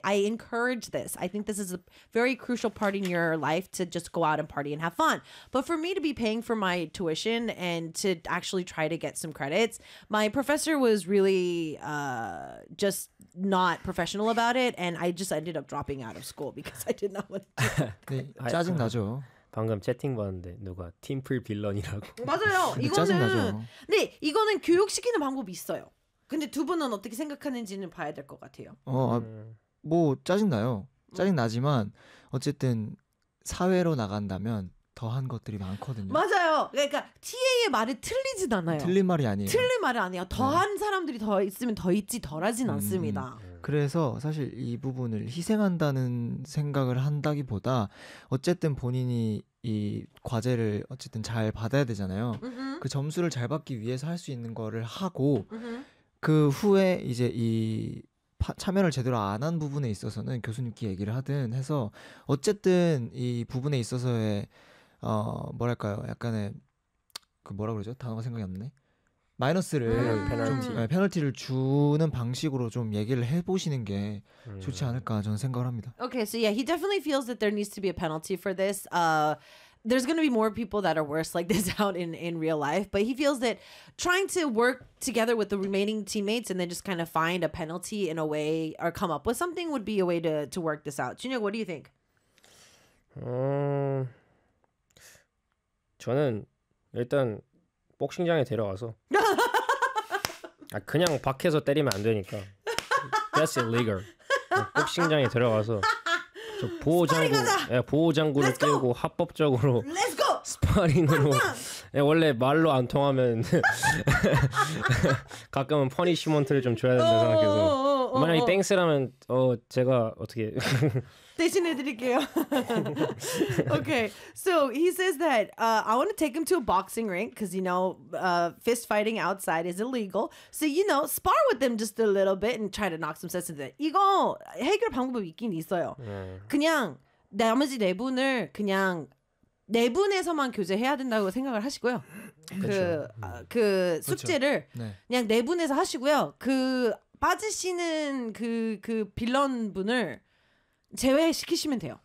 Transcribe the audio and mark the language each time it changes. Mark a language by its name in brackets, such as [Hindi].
[English] I encourage this. I think this is a very crucial part in your life to just go out and party and have fun. But for me to be paying for my tuition and to actually try to get some credits, my professor was really just not professional about it, and I just ended up dropping out of school because I did not want to. [Korean] 네, 짜증 나죠. 방금 채팅 봤는데 누가 팀플 빌런이라고. 맞아요. 이거는 네, 이거는 교육시키는 방법이 있어요. 근데 두 분은 어떻게 생각하는지는 봐야 될 것 같아요. 뭐 짜증 나요. 짜증 나지만 어쨌든 사회로 나간다면 더한 것들이 많거든요. 맞아요. 그러니까 TA의 말이 틀리진 않아요. 틀린 말이 아니에요. 틀린 말이 아니에요. 더한 네. 사람들이 더 있으면 더 있지 덜하진 않습니다. 그래서 사실 이 부분을 희생한다는 생각을 한다기보다 어쨌든 본인이 이 과제를 어쨌든 잘 받아야 되잖아요. 음흠. 그 점수를 잘 받기 위해서 할 수 있는 거를 하고 음흠. 그 후에 이제 이 참여를 제대로 안 한 부분에 있어서는 교수님께 얘기를 하든 해서 어쨌든 이 부분에 있어서의 뭐랄까요 약간의 그 뭐라 그러죠? 단어가 생각이 안 나네. 마이너스를 페널티. 네, 페널티를 주는 방식으로 좀 얘기를 해보시는 게 좋지 않을까 저는 생각을 합니다. [English] Okay, so yeah, he definitely feels that there needs to be a penalty for this. There's going to be more people that are worse like this out in real life, but he feels that trying to work together with the remaining teammates and then just kind of find a penalty in a way or come up with something would be a way to work this out. Junhyuk, what do you think? [Korean] 저는 일단 복싱장에 데려가서 아 그냥 밖에서 때리면 안 되니까 [English] That's illegal. [Korean] 복싱장에 데려가서 저 보호장구 예, 보호장구를 끼고 합법적으로 [English] Let's go! [Korean] 스파링으로 예, 원래 말로 안 통하면 가끔은 퍼니시먼트를 좀 줘야 된다 생각해서 만약에 땡스라면 제가 어떻게 대신해드릴게요. [English] Okay, so he says that I want to take him to a boxing rink because, you know, fist fighting outside is illegal. So, you know, spar with them just a little bit and try to knock some sense into it. [Korean] 이거 해결 방법이 있긴 있어요. 그냥 나머지 네 분을 그냥 네 분에서만 교제해야 된다고 생각을 하시고요. 그 숙제를 그냥 네 분에서 하시고요. 그 빠지시는 그 빌런 분을 제외시키시면 돼요.